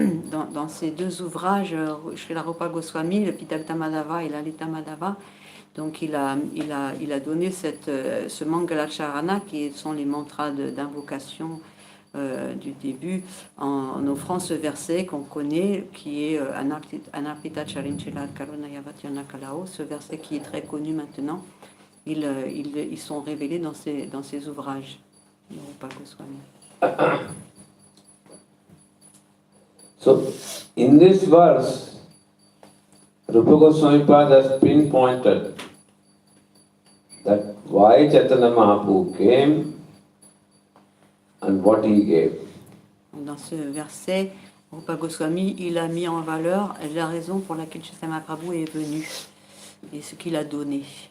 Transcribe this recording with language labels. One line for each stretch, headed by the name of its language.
French: Dans ces deux ouvrages, Srila Rupa Goswami, le Vidagdha Madhava et Lalita Madhava, donc il a donné ce Mangalacharana qui sont les mantras d'invocation du début, en offrant ce verset qu'on connaît qui est Anarpita Charinchilat Karunayavatyana Kalao, ce verset qui est très connu maintenant. Ils sont révélés dans ces ouvrages de Rupa Goswami.
English: So, in this verse, Rupa Goswami Pad has pinpointed that why Chaitanya Mahaprabhu came and what he gave.
French: Dans ce verset, Rupa Goswami, il a mis en valeur la raison pour laquelle Chaitanya Mahaprabhu est venu et ce qu'il a donné.